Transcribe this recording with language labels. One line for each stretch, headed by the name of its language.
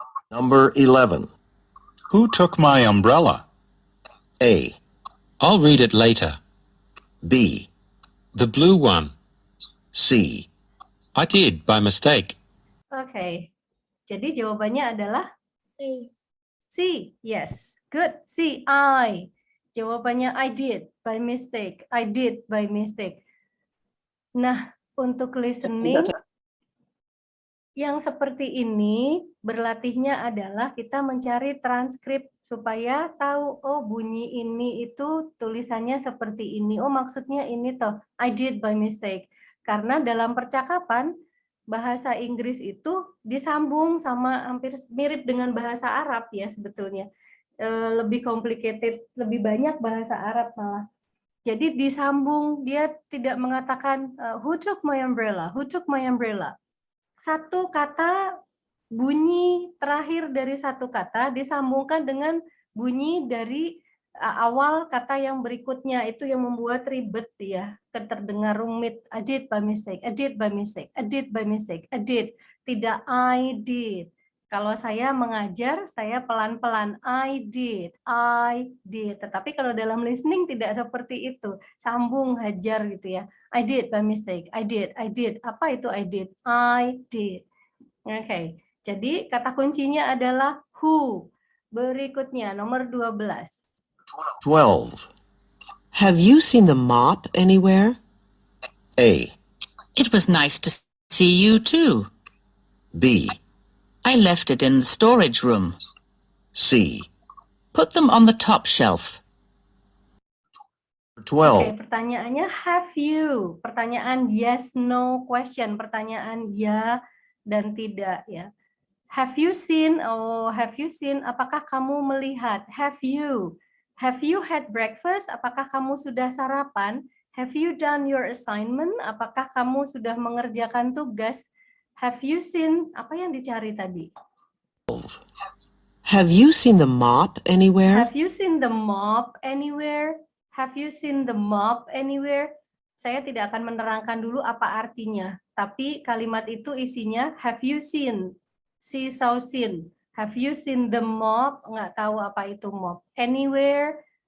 English: Number 11. Who took my umbrella? A. I'll read it later. B. The blue one. C. I did by mistake.
Indonesian: Oke. Jadi jawabannya adalah C.
English: Yes. Good. C. I.
Indonesian: Jawabannya
English: I did by mistake. I did by mistake.
Indonesian: Nah, untuk listening yang seperti ini berlatihnya adalah kita mencari transkrip supaya tahu, oh bunyi ini itu tulisannya seperti ini, oh maksudnya ini toh,
English: I did by mistake.
Indonesian: Karena dalam percakapan bahasa Inggris itu disambung sama hampir mirip dengan bahasa Arab ya sebetulnya. Lebih complicated, lebih banyak bahasa Arab malah. Jadi disambung, dia tidak mengatakan
English: who took my umbrella, who took my umbrella.
Indonesian: Satu kata, bunyi terakhir dari satu kata disambungkan dengan bunyi dari awal kata yang berikutnya, itu yang membuat ribet ya, terdengar rumit.
English: I did by mistake, I did by mistake, I did by mistake, I did.
Indonesian: Tidak I did. Kalau saya mengajar, saya pelan-pelan I did. Tetapi kalau dalam listening tidak seperti itu. Sambung, hajar gitu ya.
English: I did by mistake. I did.
Indonesian: Apa itu I did?
English: I did. Oke.
Indonesian: Jadi kata kuncinya adalah who. Berikutnya nomor 12. 12.
English: Have you seen the mop anywhere? A. It was nice to See you too. B, I left it in the storage room. C. Put them on the top shelf. 12.
Indonesian: Oke, pertanyaannya
English: have you.
Indonesian: Pertanyaan
English: yes, no question.
Indonesian: Pertanyaan ya dan tidak ya.
English: Have you seen? Oh, have you seen?
Indonesian: Apakah kamu melihat?
English: Have you? Have you had breakfast?
Indonesian: Apakah kamu sudah sarapan?
English: Have you done your assignment?
Indonesian: Apakah kamu sudah mengerjakan tugas?
English: Have you seen?
Indonesian: Apa yang dicari tadi?
English: Have you seen the mop anywhere? Have you seen the mop anywhere? Have you seen the mop anywhere?
Indonesian: Saya tidak akan menerangkan dulu apa artinya, tapi kalimat itu isinya
English: have you seen? See, saw, seen. Have you seen the mop?
Indonesian: Nggak tahu apa itu mop.
English: Anywhere?